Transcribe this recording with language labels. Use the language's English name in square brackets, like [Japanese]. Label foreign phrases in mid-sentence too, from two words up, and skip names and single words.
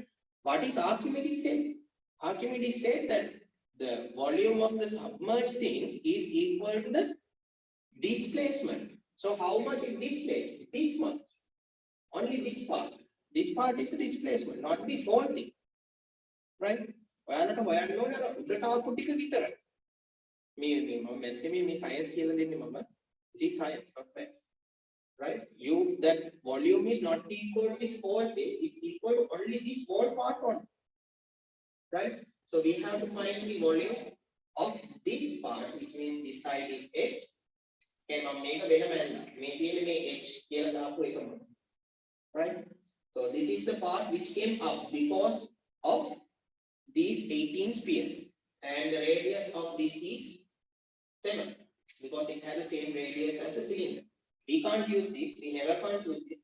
[English] What is Archimedes said? Archimedes said that the volume of the submerged things is equal to the displacement. So how much it displaced? This much. Only this part. This part is the displacement, not this whole thing. Right? [Sinhala] ඔයාලට හොයන්න ඕනේ අර උඩට ආපු ටික විතරයි. මේ science කියලා දෙන්නේ මම. [English] This is science, not maths. Right? That volume is not equal to this whole thing. It's equal to only this whole part only. Right? So we have to find the volume of this part, which means this side is h. [Sinhala] Okay, මම මේක වෙන බැලුවා. මේ තියෙන්නේ මේ h කියලා දාපු එකම. [English] Right? So this is the part which came up because of these 18 spheres, and the radius of this is 7 because it has the same radius as the cylinder. We can't use this. We never can't use this.